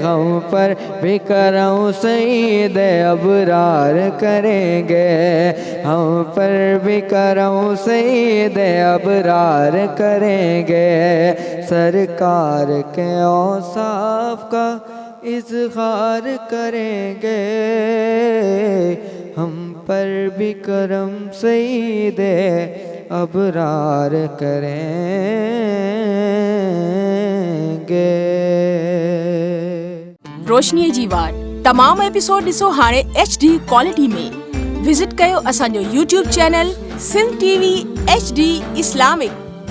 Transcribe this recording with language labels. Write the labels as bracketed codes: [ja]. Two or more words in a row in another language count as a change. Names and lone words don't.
[ur] ہم پر بھی کرم سید ابرار کریں گے، ہم پر بھی کرم سید ابرار کریں گے، سرکار کے اوصاف کا اظہار کریں گے، ہم پر بھی کرم سید ابرار کریں گے۔ [sd] روشنی جی وار تمام ایپیسوڈ ॾिसो हाणे HD क्वालिटी में। विज़िट कयो असांजो YouTube चैनल सिंध TV HD इस्लामिक।